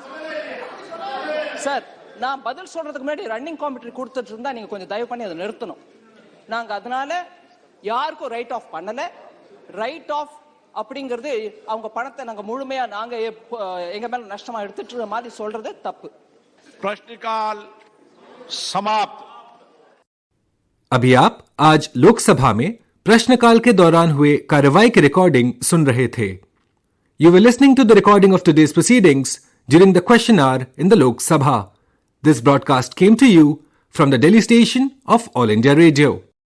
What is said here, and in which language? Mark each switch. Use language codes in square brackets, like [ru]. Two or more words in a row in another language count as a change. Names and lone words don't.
[ta] சார், நான் பதில் சொல்றதுக்கு முன்னாடி [en] running commentary [ta] கொடுத்துட்டு இருந்தா நீங்க கொஞ்சம் தயவு பண்ணி அதை நிறுத்தணும். நாங்க அதனால யாருக்கும் [en] write off [ta] பண்ணல. [en] write off [ta] அப்படிங்கிறது அவங்க பணத்தை நாங்க முழுமையா நாங்க எங்க மேல நஷ்டமா எடுத்துட்டு மாதிரி சொல்றது தப்பு. [hi] प्रश्नकाल समाप्त। अभी आप आज लोकसभा में प्रश्नकाल के दौरान हुए कार्रवाई की रिकॉर्डिंग सुन रहे थे. [en] You were listening to the recording of today's proceedings during the question hour in the Lok Sabha. This broadcast came to you from the Delhi station of All India Radio.